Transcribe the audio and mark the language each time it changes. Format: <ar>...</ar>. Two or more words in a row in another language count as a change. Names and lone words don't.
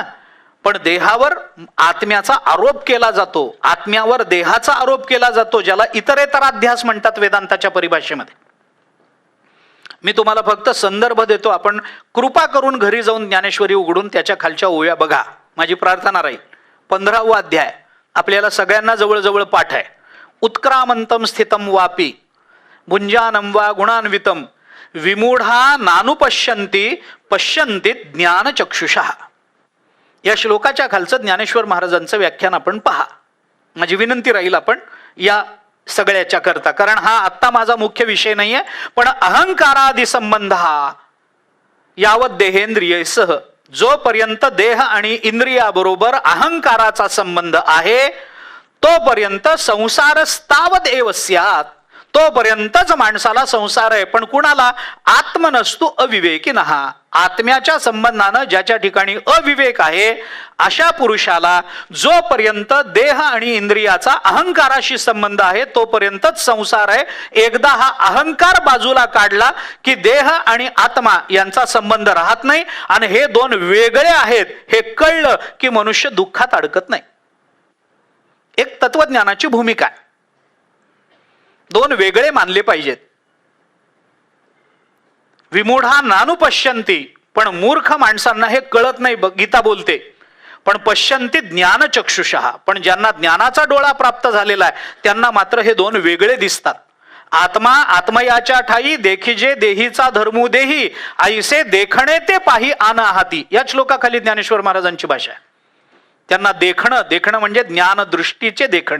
<mr>पण देहावर आत्म्याचा आरोप केला जातो, आत्म्यावर देहाचा आरोप केला जातो, ज्याला इतरेतराध्यास म्हणतात वेदांताच्या परिभाषेमध्ये. मी तुम्हाला फक्त संदर्भ देतो. आपण कृपा करून घरी जाऊन ज्ञानेश्वरी उघडून त्याच्या खालच्या ओव्या बघा. माझी प्रार्थना राहील. 15वा अध्याय आपल्याला सगळ्यांना जवळजवळ पाठ आहे.</mr> <sa>उत्क्रामंतम स्थितम वापी भुंजानम वा गुणान्वितम विमूढा नानुपश्यन्ति पश्यन्ति ज्ञानचक्षुषः.</sa> <mr>या श्लोकाच्या खालचं ज्ञानेश्वर महाराजांचं व्याख्यान आपण पहा. माझी विनंती राहील आपण या सगळ्याच्या करता, कारण हा आत्ता माझा मुख्य विषय नाहीये. पण</mr> <sa>अहंकारादि संबंध हा यावत देहेंद्रियसह,</sa> <mr>जोपर्यंत देह आणि इंद्रियाबरोबर अहंकाराचा संबंध आहे तोपर्यंत</mr> <sa>संसार स्थावत एव स्यात्,</sa> <mr>तोपर्यंतच माणसाला संसार आहे. पण कुणाला?</mr> <sa>आत्मनस्तु अविवेकिनः,</sa> <mr>आत्म्याच्या संबंधानं ज्याच्या ठिकाणी अविवेक आहे अशा पुरुषाला जोपर्यंत देह आणि इंद्रियाचा अहंकाराशी संबंध आहे तोपर्यंतच संसार आहे. एकदा हा अहंकार बाजूला काढला की देह आणि आत्मा यांचा संबंध राहत नाही, आणि हे दोन वेगळे आहेत हे कळलं की मनुष्य दुःखात अडकत नाही. एक तत्वज्ञानाची भूमिका आहे. दोन वेगळे मानले पाहिजेत.</mr> <sa>विमूढा नानुपश्यन्ति,</sa> <mr>पण मूर्ख माणसांना हे कळत नाही. गीता बोलते.</mr> <sa>पण पश्यन्ति ज्ञानचक्षुषः,</sa> <mr>पण ज्यांना ज्ञानाचा डोळा प्राप्त झालेला आहे त्यांना मात्र हे दोन वेगळे दिसतात. आत्मा आत्मयाच्या ठाई देखिजे देहीचा धर्मू देही, ऐसे देखणे ते पाही आन हाती. या श्लोकाखाली ज्ञानेश्वर महाराजांची भाषा आहे. त्यांना देखणं म्हणजे ज्ञानदृष्टीचे देखणे.</mr>